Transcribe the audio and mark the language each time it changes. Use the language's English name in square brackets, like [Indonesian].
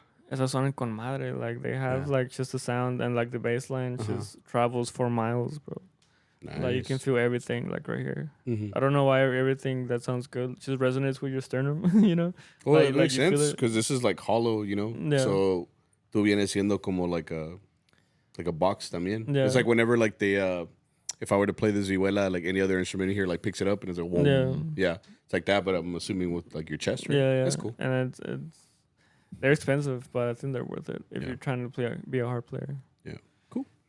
[Spanish] Esas son con madre. [English] Like they have like just the sound and like the bass line just travels 4 miles, bro. Nice. Like you can feel everything like right here. I don't know why everything that sounds good just resonates with your sternum, you know? Well, it makes sense because this is like hollow, you know? Yeah. So [Spanish] tú vienes siendo como [English] like a box [Spanish] también. [English] Yeah. It's like whenever like they if I were to play the vihuela, like any other instrument in here, like picks it up and it's like, whoa. Yeah. It's like that, but I'm assuming with like your chest, right? Yeah. That's cool. And they're expensive, but I think they're worth it if you're trying to be a harp player. Yeah. Cool.